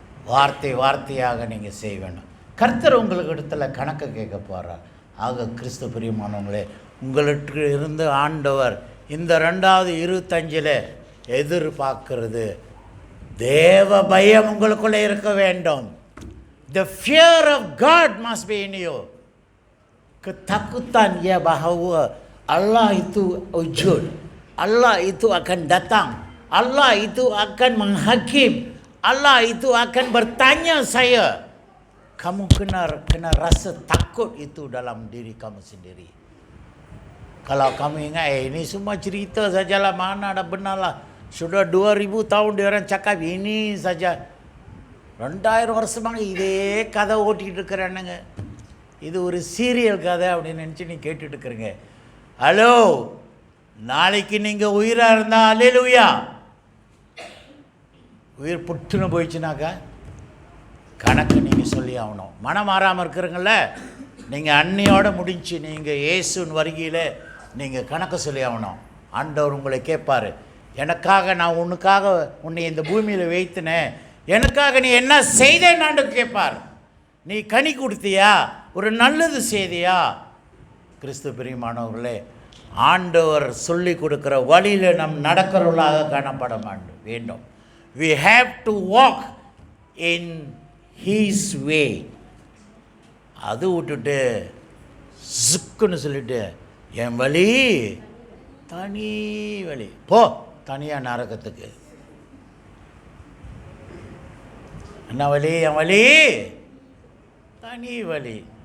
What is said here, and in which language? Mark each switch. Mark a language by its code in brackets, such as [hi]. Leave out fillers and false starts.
[ta] வார்த்தையாக நீங்கள் செய்ய வேண்டும். கர்த்தர் உங்களுக்கு இடத்துல கணக்கு கேட்க போகிறார். ஆக கிறிஸ்து பிரியமானவங்களே, உங்களுக்கு இருந்து ஆண்டவர் இந்த 2025 எதிர்பார்க்கிறது தேவ பயம் உங்களுக்குள்ளே இருக்க வேண்டும். [en] The fear of God must be in you. [ms] Ketakutan ya bahawa Allah itu wujud, Allah itu akan datang, Allah itu akan menghakim, Allah itu akan bertanya saya. Kamu kena rasa takut itu dalam diri kamu sendiri. Kalau kamu ingat ini semua cerita sajalah, mana ada benarlah. Sudah 2000 tahun dia orang cakap ini saja. [ta] 2000 வருஷமாக இதே கதை ஓட்டிகிட்டு இருக்கிறானுங்க. இது ஒரு serial கதை அப்படின்னு நினச்சி நீ கேட்டுட்டு இருக்கிறீங்க. ஹலோ, நாளைக்கு நீங்கள் உயிராக இருந்தால் அல்லேலூயா. உயிர் புட்டுன்னு போயிடுச்சுனாக்கா கணக்கு நீங்கள் சொல்லி ஆகணும். மனம் மாறாமல் இருக்கிறீங்கள, நீங்கள் அன்னையோடு முடிஞ்சு நீங்கள் இயேசுவின் வருகையில் நீங்கள் கணக்கு சொல்லி ஆகணும். ஆண்டவர் உங்களை கேட்பார், எனக்காக நான் உன்னை இந்த பூமியில் வைத்தினேன், எனக்காக நீ என்ன செய்தேன்னு கேட்பார். நீ கனி கொடுத்தியா, ஒரு நல்லது செய்தியா? கிறிஸ்து பிரியமானவர்களே, ஆண்டவர் சொல்லி கொடுக்குற வழியில் நம் நடக்கிறவர்களாக காணப்பட வேண்டும். [en] We have to walk in His way. [ta] அது விட்டுட்டு ஜுக்குன்னு சொல்லிட்டு என் வழி தனி வழி, போ தனியாக நரகத்துக்கு. என்ன வழி? என் வழி தனி வழி.